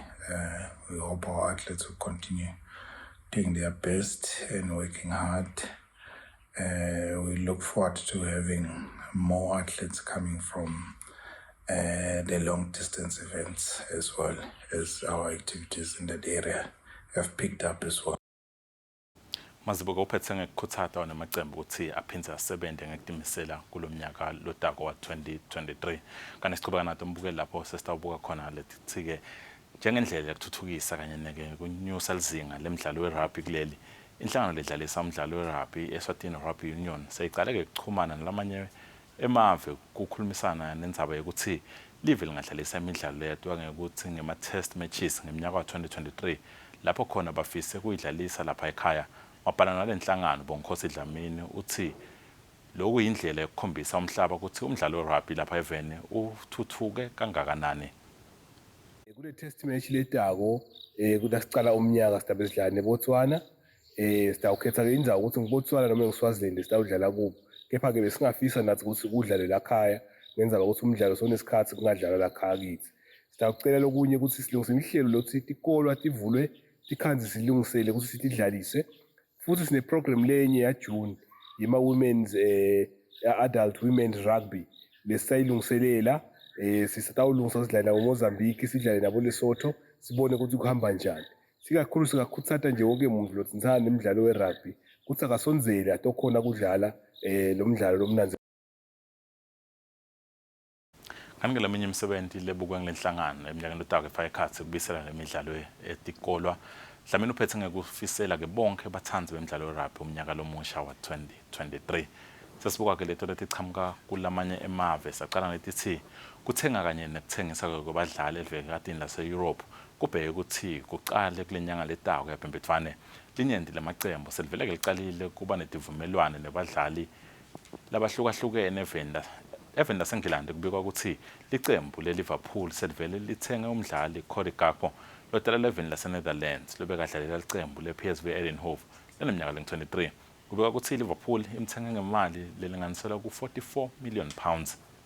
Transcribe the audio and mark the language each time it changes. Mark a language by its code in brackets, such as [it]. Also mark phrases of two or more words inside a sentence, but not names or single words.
[en] We hope our athletes will continue doing their best and working hard. We look forward to having more athletes coming from the long distance events, as well as our activities in that area have picked up as well. [ss] Mazibuko uphethe ngekukhuthata namacembu ukuthi aphindze asebenze ngekutimisela kulomnyaka lotako wa 2023. Kanti sichubeka nato mbukeli lapho sesitawubuka khona letithike njengendlela yokuthuthukisa kanye nekunyusa lizinga lemidlalo werugby kuleli. Inhlangano ledlalisa umdlalo werugby Eswatini Rugby Union seyiqale ke ukuxhumana nalamanye emave kukhulumisana nendzaba yokuthi live lingadlalisa imidlalo yetwa ngekuthi ngema- [en] test matches [ss] ngeminyaka wa 2023 lapho khona bafise kuyidlalisa lapha ekhaya. Mabhalana nalenhlangano Bonkhosi Dlamini uthi lokhu indlela yokukhombisa umhlaba ukuthi umdlalo we-rugby lapha evene uthuthuke kangakanani. Kule [en] test match [ss] letako kuda sicala umnyaka sidabe sidlala neBotswana sitawukhetha ke indzawo ukuthi ngiBotswana noma ngiSwaziland sitawudlala kubo kepha ke besingafisa nathi ukuthi kudlale la khaya ngenza ukuthi umdlalo sonesikhathi kungadlalwa la khaya kithi sitawucela lokunye ukuthi silungise imihlelo lokuthi ikolwa tivulwe tikhanzi silungisele ukuthi sitidlalise futhi sine program lenye ya June yima [en] women's adult women's rugby [ss] lesayilungiselela sisatawulungisa sidlala ngoMozambique sidlale nabo Lesotho sibone ukuthi kuhamba njani sikakhulu sikakhuthatha nje wonke umuntu lotsitsana nemidlalo we-rugby kuthi akasonzele atokhona kudlala lo mdlalo lomnanzi. Kanike leminye imisebenzi lebukwe ngelenhlangano eminyakeni lotako efaka ekhathi kubisela nemidlalo etikolwa mhlawumbe uphethe ngekufisela ke bonke bathanzi bemidlalo we-rugby umnyaka lomusha wa 2023. Sesibuka ke leto letichamuka kulamanye emave saqala netithi kuthenga kanye nekuthengisa kwabadlali elivekatini lase-Europe kubheke ukuthi kuqale kulenyanga letako yaphembethwane linyendi lamacembu seliveleke liqalile kuba netivumelwane nebadlali labahlukahlukene evenda sengilande kubikwa ukuthi licembu leLiverpool selivele lithenga umdlali Cody Gakpo lodala leveni lase-Netherlands lobekadlalela licembu le-PSV Eindhoven leneminyaka ling-23 kubikwa ukuthi iLiverpool imthenge ngemali lelinganiselwa ku-44 [en] million pounds.